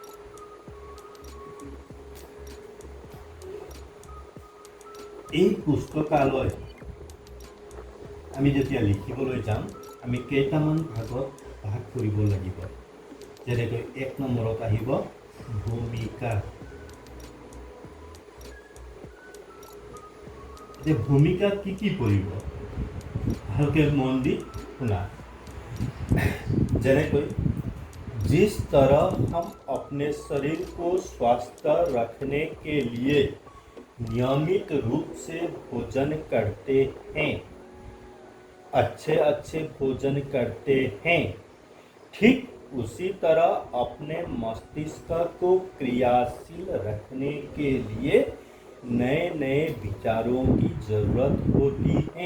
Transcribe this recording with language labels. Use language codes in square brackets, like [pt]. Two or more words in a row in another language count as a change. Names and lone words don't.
[as] এই পুস্তকালয় আমি যেতিয়া লিখিবলৈ যাম, আমি কেইটামান ভাগত ভাগ কৰিব লাগিব। যেনেকৈ ১ নম্বৰত আহিব ভূমিকা। ভূমিকাত কি পৰিব ভালকে মন দি শুনা। [hi] যেনেকৈ जिस तरह हम अपने शरीर को स्वस्थ रखने के लिए नियमित रूप से भोजन करते हैं, अच्छे भोजन करते हैं, ठीक उसी तरह अपने मस्तिष्क को क्रियाशील रखने के लिए नए विचारों की जरूरत होती है।